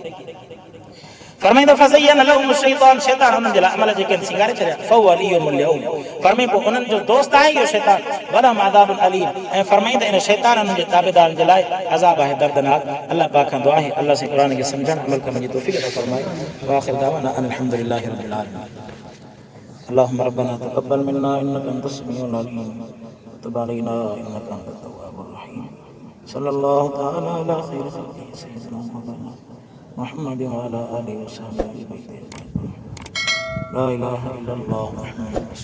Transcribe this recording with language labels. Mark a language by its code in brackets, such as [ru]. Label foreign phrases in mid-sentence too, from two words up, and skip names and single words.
[sd] फरमाइंदा [ar] فزين لهم الشيطان [sd] शैतान उन्हनि जे लाइ अमल जेके आहिनि सिंगारे छॾिया [ar] فوليهم اليوم [sd] फरमाई पोइ उन्हनि जो दोस्त आहे इहो शैतान [ar] ولهم عذاب أليم [sd] ऐं फरमाईंदा इन शैतान उन्हनि जे ताबेदारनि जे लाइ अज़ाब आहे दर्दनाक। अल्लाह पाक खां दुआ आहे अल्लाह से क़ुरान खे सम्झण अमल करण जी तौफ़ीक़ अता फरमाए। [ar] وآخر دعوانا الحمد لله رب العالمين. اللهم ربنا تقبل منا إنك أنت السميع العليم وتب علينا إنك أنت التواب الرحيم. صلى الله تعالى على خير خلقه سيدنا محمد وعلى آله وصحبه لا إله إلا الله محمد رسول الله.